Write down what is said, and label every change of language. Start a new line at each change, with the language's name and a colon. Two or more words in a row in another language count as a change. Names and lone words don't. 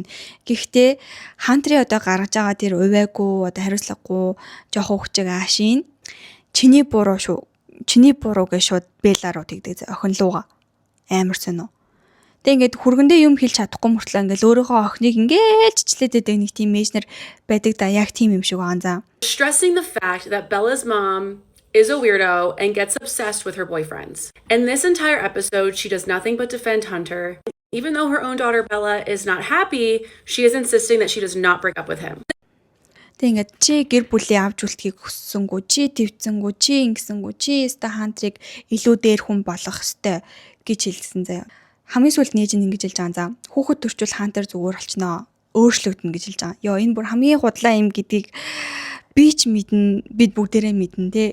Mongolian: Гэхдээ Хантерын одоо гаргаж байгаа тэр увайгүй одоо хариуцлагагүй жоох хүүхчиг аашийн чиний буруу шүү. Чиний буруу гэж шууд Белла руу тэгдэг охин лууга. Амар сонио. Тэг ингээд хүргэндээ юм хэлж чадахгүй мөртлөө ингээд өөрийнхөө охиныг ингээд чичлээд байдаг нэг тийм мэйжнэр байдаг да яг тийм юм шиг байгаа за.
English: Stressing the fact that Bella's mom is a weirdo and gets obsessed with her boyfriends. In this entire episode, she does nothing but defend Hunter. Even though her own daughter Bella is not happy, she is insisting that she does not break up with him.
Mongolian: Тэг ингээд чи гэр бүлийн авч үлдэхийг хүссэнгүү, чи твцэнгүү, чи ингэсэнгүү, чи өстө Хантерыг илүү дээр хүн болгох ёстой гэж хэлсэн заяа. Хамгийн сүүлд нээж нь ингэж хэлж байгаа за. Хүүхэд төрчүүл Хантер зүгээр болчихноо. Өөрчлөгдөн гэж хэлж байгаа. Йоо энэ бүр хамгийн худлаа юм гэдгийг би ч мэднэ, бид бүгдээрээ мэднэ те.